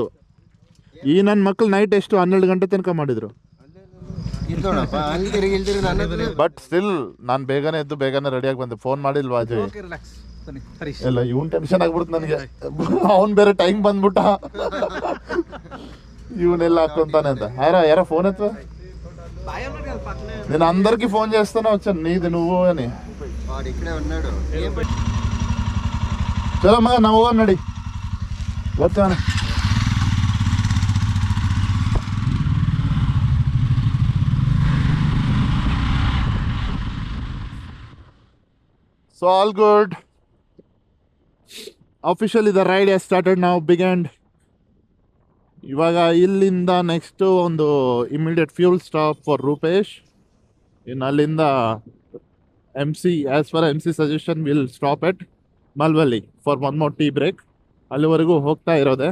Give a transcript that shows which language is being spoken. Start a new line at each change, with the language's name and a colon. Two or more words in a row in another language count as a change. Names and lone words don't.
Kannada: ಈ ನನ್ನ ಮಕ್ಳು ನೈಟ್ ಎಷ್ಟು 12 ಗಂಟೆ ತನಕ ಮಾಡಿದ್ರು.
English: but still
Kannada: ನಾನು ಬೇಗನೆ ಎದ್ದು ಬೇಗನೆ ರೆಡಿಯಾಗಿ ಬಂದೆ. ಫೋನ್ ಮಾಡಿಲ್ವಾ ಅಜಯ್? ಇಲ್ಲ, ಇವನ್ ಟೆನ್ಷನ್ ಆಗ್ಬಿಡ್ತು ನನಗೆ. ಅವನ್ ಬೇರೆ ಟೈಮ್ ಬಂದ್ಬಿಟ್ಟ, ಇವನೆಲ್ಲ ಹಾಕೊಂತಾನೆ ಅಂತ.
Telugu: ಯಾರೋ ఫోన్ ఎత్తు. నేను అందరికి ఫోన్ చేస్తానే వచ్చాను, నీది నువ్వు అని.
Kannada: ಚಲೋ ಮಗ ನಾ ಹೋಗೋಣ ನಡಿ,
Telugu: వచ్చాను.
English: So all good. Officially the ride has started now, began.
Kannada: ಇವಾಗ ಇಲ್ಲಿಂದ ನೆಕ್ಸ್ಟು ಒಂದು
English: immediate fuel stop for Rupesh.
Kannada: ಇನ್ನು ಅಲ್ಲಿಂದ MC,
English: as for MC suggestion, will stop at Malvalli for 1 more tea break.
Kannada: ಅಲ್ಲಿವರೆಗೂ ಹೋಗ್ತಾ ಇರೋದೆ.